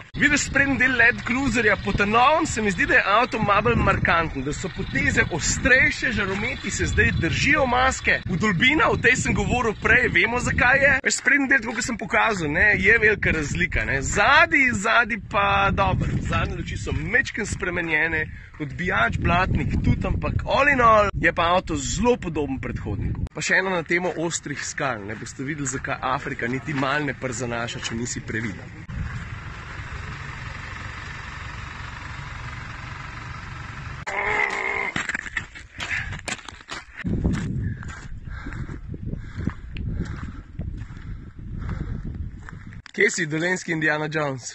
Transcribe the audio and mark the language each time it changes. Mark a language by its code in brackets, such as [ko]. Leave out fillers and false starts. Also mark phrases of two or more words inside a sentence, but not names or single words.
[sl] Vidiš sprednji del Land Cruiserja, po ta novem se mi zdi, da je avto malo bolj markanten, da so poteze ostrejše, žarometi se zdaj držijo maske. Vdolbina, o tej sem govoril prej, vemo zakaj je. Veš, sprednji del, tako kot sem pokazal, ne, je velika razlika, ne. Zadnji pa dobro. Zadnje luči so mečken spremenjene, odbijač, blatnik tudi, ampak [en] all in all [sl] je pa avto zelo podoben predhodniku. Pa še eno na temo ostrih skal, ne boste videli, zakaj Afrika niti mal ne przanaša, če nisi previden. Kje si, dolenski Indiana Jones?